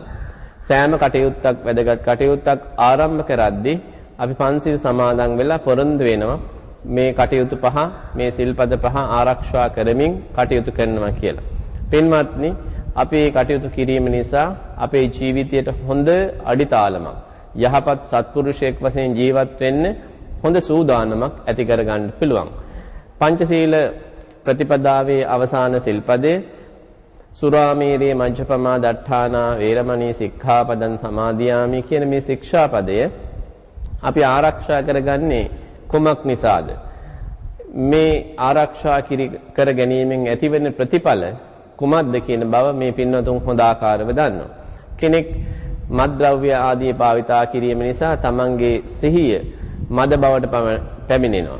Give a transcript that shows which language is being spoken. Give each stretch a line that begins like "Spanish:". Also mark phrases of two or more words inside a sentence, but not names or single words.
Sinhala: සෑම කටයුත්තක් වැදගත් කටයුත්තක් ආරම්භ කරද්දී අපි පන්සිල් සමාදන් වෙලා පොරොන්දු වෙනවා මේ කටයුතු පහ, මේ සිල්පද පහ ආරක්ෂා කරමින් කටයුතු කරනවා කියලා. පින්වත්නි, අපි කටයුතු කිරීම නිසා අපේ ජීවිතයට හොඳ අඩිතාලමක්, යහපත් සත්පුරුෂයෙක් වශයෙන් ජීවත් වෙන්න හොඳ සූදානමක් ඇති කර ගන්න පුළුවන්. පංචශීල ප්‍රතිපදාවේ අවසාන සිල්පදයේ
Pali: සුරාමේරේ මජ්ජපමා දට්ඨානා වේරමණී සික්ඛාපදං සමාදියාමි
Sinhala: කියන මේ ශික්ෂාපදය අපි ආරක්ෂා කරගන්නේ කුමක් නිසාද? මේ ආරක්ෂා කර ගැනීමෙන් ඇතිවෙන ප්‍රතිඵල කුමක්ද කියන බව මේ පින්වතුන් හොඳ ආකාරව දන්නවා. කෙනෙක් මත්ද්‍රව්‍ය ආදී භාවිතා කිරීම නිසා තමන්ගේ සිහිය මද බවට පැමිණෙනවා.